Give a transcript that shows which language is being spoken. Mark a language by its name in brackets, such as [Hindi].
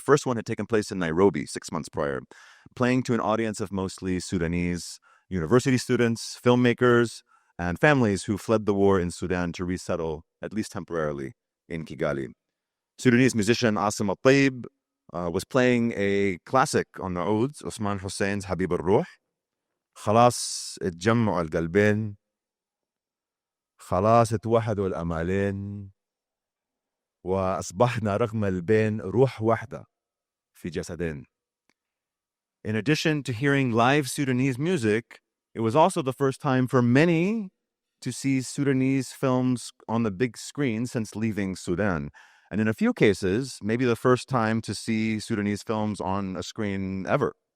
[English] The first one had taken place in Nairobi 6 months prior, playing to an audience of mostly Sudanese university students, filmmakers, and families who fled the war in Sudan to resettle, at least temporarily, in Kigali. Sudanese musician Asim Al-Taib was playing a classic on the ouds, Eiman Hussein's Habib al-Ruh. [Arabic] خلاص اتجمعوا القلبين خلاص اتوحدوا الأمالين وأصبحنا رغم البين روح واحدة في جسدين. [English] In addition to hearing live Sudanese music, it was also the first time for many to see Sudanese films on the big screen since leaving Sudan. And in a few cases, maybe the first time to see Sudanese films on a screen ever.